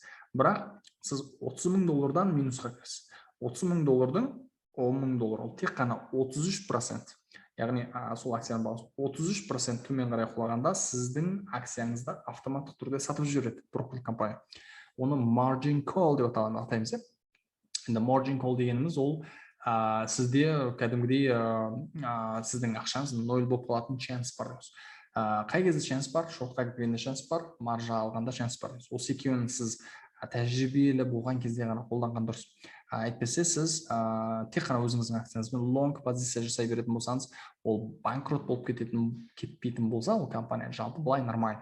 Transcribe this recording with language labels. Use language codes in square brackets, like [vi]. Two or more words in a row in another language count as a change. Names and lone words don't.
[kk] Бірақ сіз $30,000-дан минусқа кіресіз. $30,000-дің $10,000, ол тек қана 33%. Яғни сол акцияның бағасы 33% төмен қарай құлағанда сіздің акцияңызды автоматтық түрде сатып жібереді брокерлік компания. Оны [en] margin call [kk] деп атаймыз. Енді [en] margin call [kk] дегеніміз ол сізде кәдімгідей сіздің ақшаңыз 0 болып қалатын шанс бар. Қай кезде шанс бар? Шортқа кіргенде шанс бар, маржа алғанда шанс бар. Осы екеуін сіз тәжірибелі болған кезде ғана қолданған дұрыс. Әйтпесе сіз тек қана өзіңіздің акцияңызбен лонг позиция жасай беретін болсаңыз, ол банкрот болып кетпейтін болса, ол компания жалпы былай нормально.